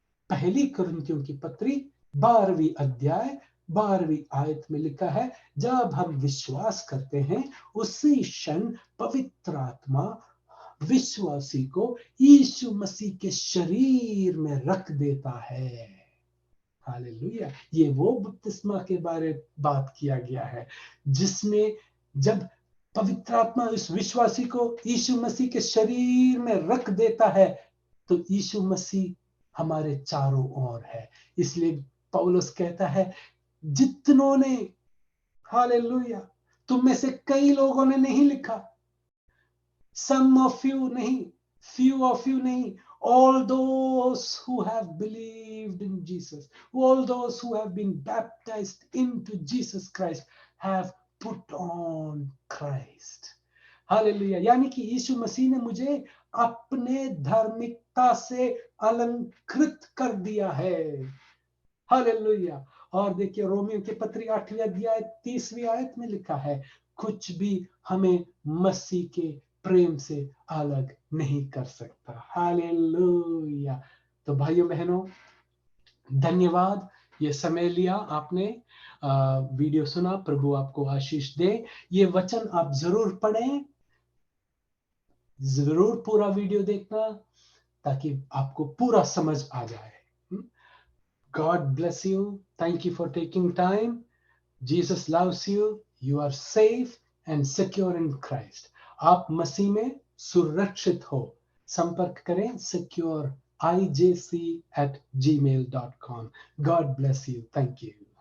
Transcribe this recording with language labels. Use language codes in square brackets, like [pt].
[hi] पहली कुरिन्थियों की पत्री 12वीं अध्याय 12वीं आयत में लिखा है, जब हम विश्वास करते हैं उसी क्षण पवित्र आत्मा विश्वासी को यीशु मसीह के शरीर में रख देता है। हालेलुया। ये वो बपतिस्मा के बारे बात किया गया है, जिसमें जब पवित्र आत्मा इस विश्वासी को यीशु मसीह के शरीर में रख देता है, तो यीशु मसीह हमारे चारों ओर है। इसलिए पौलुस कहता है, जितनों ने, हालेलुया, तुम में से कई लोगों ने नहीं लिखा, [en] some of you नहीं, few of you नहीं, all those who have believed in Jesus, all those who have been baptized into Jesus Christ have put on Christ. [hi] Hallelujah. यानी कि यीशु मसीह ने मुझे अपने धार्मिकता से अलंकृत कर दिया है। हालेलुया। और देखिए, रोमियो की पत्री 8वीं अध्याय 30वीं आयत में लिखा है, कुछ भी हमें मसीह के प्रेम से अलग नहीं कर सकता। हालेलुया। तो भाइयों बहनों, धन्यवाद, ये समय लिया आपने, वीडियो सुना। प्रभु आपको आशीष दे। ये वचन आप जरूर पढ़ें, जरूर पूरा वीडियो देखना, ताकि आपको पूरा समझ आ जाए। [en] God bless you. Thank you for taking time. Jesus loves you. You are safe and secure in Christ. [hi] आप मसीह में सुरक्षित हो। संपर्क करें [en] secureijc@gmail.com. God bless you. Thank you.